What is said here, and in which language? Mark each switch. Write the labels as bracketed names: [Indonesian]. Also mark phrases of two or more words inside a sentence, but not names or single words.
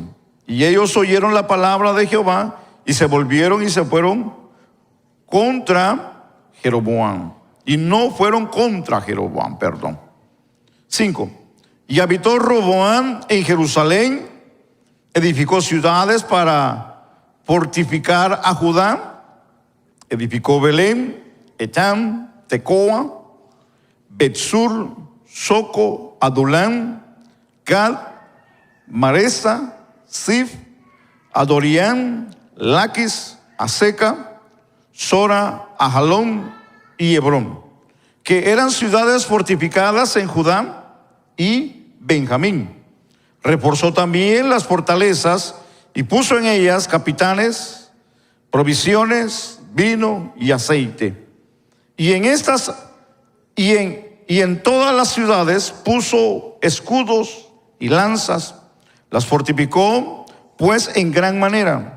[Spanish] Y ellos oyeron la palabra de Jehová y se volvieron y se fueron contra Jeroboam. Y no fueron contra Jeroboam, perdón. 5. Y habitó Roboam en Jerusalén, edificó ciudades para fortificar a Judá, edificó Belén, Etam, Tecoa, Betsur, Soco, Adulán, Gad, Maresa, Sif, Adorián, Laquis, Aseca, Sora, Ajalón y Hebrón, que eran ciudades fortificadas en Judá y Benjamín. Reforzó también las fortalezas y puso en ellas capitanes, provisiones, vino y aceite. Y en estas y en todas las ciudades puso escudos y lanzas, las fortificó pues en gran manera.